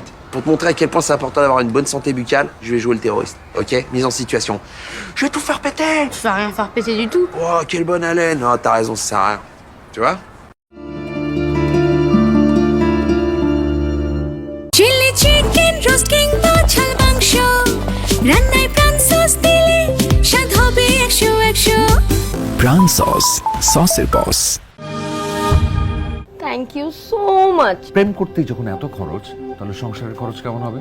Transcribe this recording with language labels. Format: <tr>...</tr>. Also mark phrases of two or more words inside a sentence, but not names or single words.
<fr>Pour te montrer à quel point c'est important d'avoir une bonne santé buccale, je vais jouer le terroriste. Ok? Mise en situation. Je vais tout faire péter! Tu vas rien faire péter du tout. Oh, quelle bonne haleine! Oh, t'as raison, ça sert à rien. Tu vois?</fr> <en>Chili chicken, roast king,</en> <bn>মাছাল মাংস রান্নায় প্রাণ সস দিলে স্বাদ হবে 100 প্রাণ সস সসের বস।</bn> <en>thank you so much.</en> <bn>প্রেম করতে যখন এত খরচ, তাহলে সংসারের খরচ কেমন হবে?</bn>